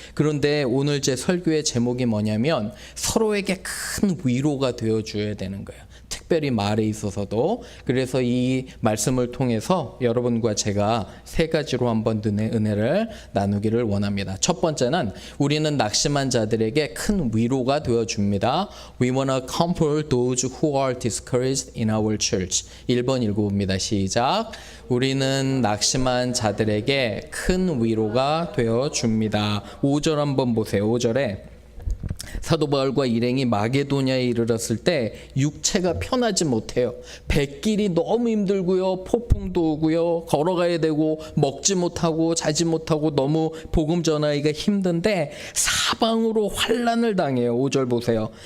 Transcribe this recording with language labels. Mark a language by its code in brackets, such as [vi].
[ko] 그런데 오늘 제 설교의 제목이 뭐냐면 서로에게 큰 위로가 되어줘야 되는 거예요. 특별히 말에 있어서도. 그래서 이 말씀을 통해서 여러분과 제가 3가지로 한번 은혜를 나누기를 원합니다. 첫 번째는 우리는 낙심한 자들에게 큰 위로가 되어줍니다. [en] We want to comfort those who are discouraged in our church. [ko] 1번 읽어봅니다. 시작. 우리는 낙심한 자들에게 큰 위로가 되어줍니다. 5절 한번 보세요. 5절에 사도 바울과 일행이 마게도냐에 이르렀을 때 육체가 편하지 못해요. 백길이 너무 힘들고요. 폭풍도 오고요. 걸어가야 되고 먹지 못하고 자지 못하고 너무 복음 전하기가 힘든데 사방으로 환난을 당해요. 5절 보세요.